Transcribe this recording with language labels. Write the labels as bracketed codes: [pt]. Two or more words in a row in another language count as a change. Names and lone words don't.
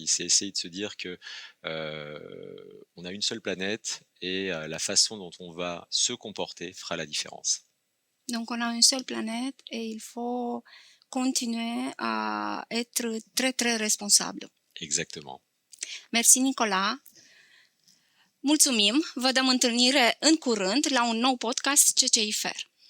[fr] C'est essayer de se dire que, on a une seule planète et la façon dont on va se comporter fera la différence. Donc on a une seule planète et il faut continuer à être très très responsable. Exactement. Merci Nicolas. [ro] Mulțumim, vă dăm întâlnire în curând la un nou podcast CCI FER.